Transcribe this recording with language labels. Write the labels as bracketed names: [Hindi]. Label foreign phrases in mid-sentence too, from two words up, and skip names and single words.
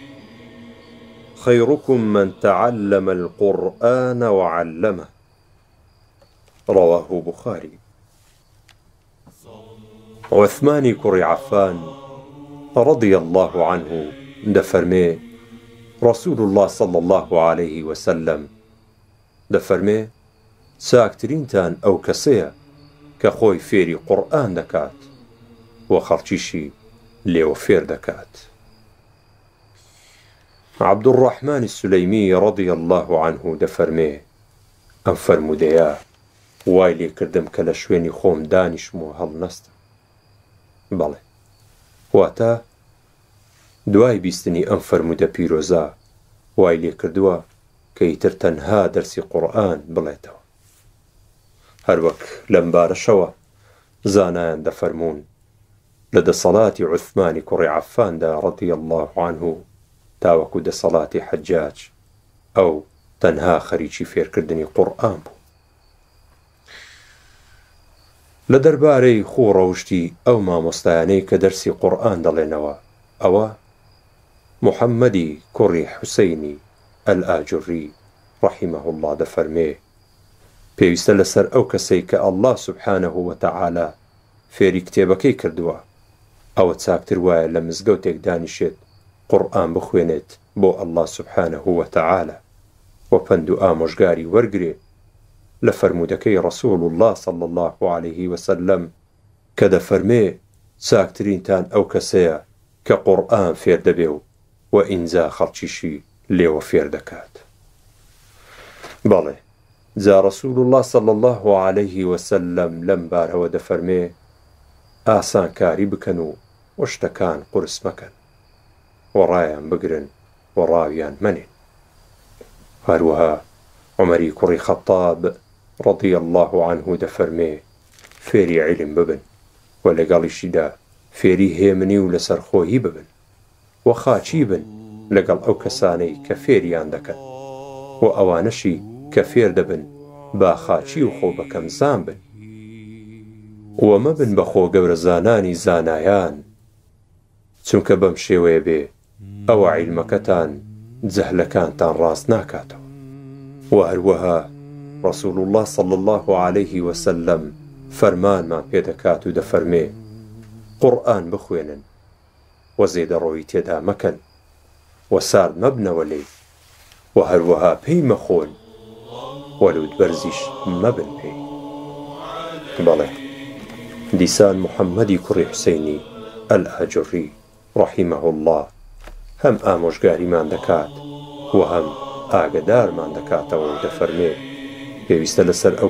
[Arabic] خيركم من تعلم القرآن وعلمه. رواه بخاري. [Central Kurdish] عثمان كري عفان [Arabic] رضي الله عنه [Central Kurdish] دفرمي رسول الله [Arabic] صلى الله عليه وسلم [Central Kurdish] دفرمي چاکترینتان ئەو کەسەیە کە خۆی فێری قورئان دەکات و خەڵکیشی لێوە فێر دەکات. عەبدوڕەحمان السولەیمی [Arabic] رضی الله عنه [Central Kurdish] دەفەرمێ ئەم فەرموودەیە وای لێ کردم کە لە شوێنی خۆم دانیشم و هەڵنەستم. بەڵێ واتە دوای بیستنی ئەم فەرموودە پیرۆزە وای لێ کردووە کە ئیتر تەنها دەرسی قورئان بڵێتەوە. هەروەک لەم بارەشەوە زانایان دەفەرموون لە دەسەڵاتی عوثمانی کوڕی عەفاندا [Arabic] رضی الله عنه [Central Kurdish] تاوەکو دەسەڵاتی حەجاج ئەو تەنها خەریکی فێرکردنی قورئان بوو. لە دەربارەی خوڕەوشتی ئەو مامۆستایانەی کە دەرسی قورئان دەڵێنەوە ئەوە محەممەدی کوڕی حوسەینی ئەلئاجوڕی [Arabic] ڕەحیمەه الله [Central Kurdish] دەفەرمێ پێویستە لەسەر ئەو کەسەی کە ئەڵڵا [Arabic] سوبحانەه وتەعالا [Central Kurdish] فێری کتێبەکەی کردووە ئەوە چاکتر وایە لە مزگەوتێک دانیشێت قورئان بخوێنێت بۆ ئەڵڵا [Arabic] سوبحانەه وتەعالا [Central Kurdish] و پند و ئامۆژگاری وەرگرێ لە فەرموودەکەی ڕەسوول الله [Arabic] صلی الله عليه وسلم [Central Kurdish] کە دەفەرمێ چاکترینتان ئەو کەسەیە کە قورئان فێر دەبێ و ئینجا خەڵکیشی لێوە فێر دەکات. بەڵێ جا ڕەسوول الله [Arabic] صلی الله عليه وسلم [Central Kurdish] لەم بارەوە دەفەرمێ ئاسانکاری بکەن و شتەکان قورس مەکەن و ڕایان بگرن و ڕاویان مەنێن. هەروەها عومەری کوڕی خەتاب [Arabic] رضی الله عنه [Central Kurdish] دەفەرمێ فێری عیلم ببن و لەگەڵیشیدا فێری هێمنی و لەسەرخۆیی ببن و خاچی بن لەگەڵ ئەو کەسانەی کە فێریان دەکەن و ئەوانەشی کە فێر دەبن با خاچی و خۆ بەکەم زان بن و مەبن بە خۆ گەورە زانانی زانایان چونکە بەم شێوەیە بێ ئەوە عیلمەکەتان جەهلەکانتان ڕاست ناکاتەوە. و هەروەها ڕەسوول الله [Arabic] صلی الله عليه وسلم [Central Kurdish] فەرمانمان پێدەکات و دەفەرمێ قورئان بخوێنن و زێدەڕۆیی تێدا مەکەن و سارد مەبنەوە لێی و هەروەها پێی مەخۆن وەلوود بەرزیش مەبن پێی. بەڵێ دیسان محەممەدی کوڕی حوسەینی ئەلئاجوڕی [Arabic] ڕەحیمەه الله [Central Kurdish] هەم ئامۆژگاریمان دەکات و هەم ئاگدارمان دەکاتەوە و دەفەرمێ پێویستە لەسەر ئەو